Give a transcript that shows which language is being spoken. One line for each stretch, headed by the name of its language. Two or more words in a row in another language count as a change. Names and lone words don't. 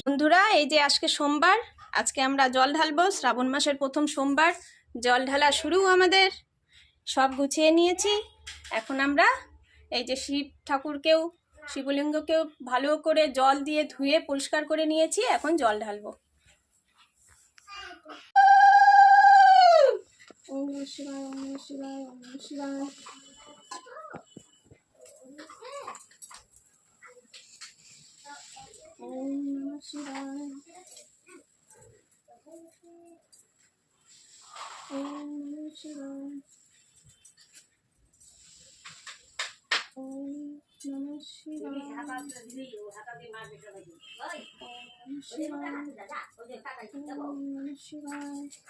Bangla: বন্ধুরা, এই যে আজকে সোমবার, আজকে আমরা জল ঢালবো। শ্রাবণ মাসের প্রথম সোমবার, জল ঢালা শুরু আমাদের। সব গুছিয়ে নিয়েছি। এখন আমরা এই যে শিব ঠাকুরকেও, শিবলিঙ্গকেও ভালো করে জল দিয়ে ধুয়ে পরিষ্কার করে নিয়েছি। এখন জল ঢালবো।
Sanskrit: ওম নমঃ শিবায়, ওম নমঃ শিবায়, ওম নমঃ শিবায়। ওম নমঃ শিবায়, ওম নমঃ শিবায়, ওম নমঃ শিবায়, ওম নমঃ শিবায়,